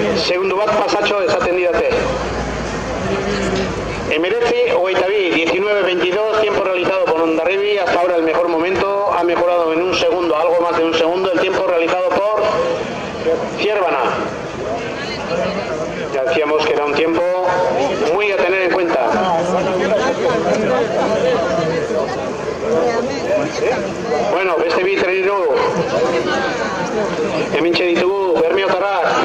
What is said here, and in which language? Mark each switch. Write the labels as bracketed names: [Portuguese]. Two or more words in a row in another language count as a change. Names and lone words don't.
[Basque] Segundu bat pasatxo esaten didate. Emeretzi, 22, 19-22, [Spanish] tiempo realizado por Hondarribi. Hasta ahora el mejor momento. Ha mejorado en un segundo, algo más de un segundo, el tiempo realizado por Ciervana. Ya decíamos que era un tiempo muy a tener en cuenta. [Basque] Bueno, beste bi treniru. Hementxe ditugu Bermiotarrak.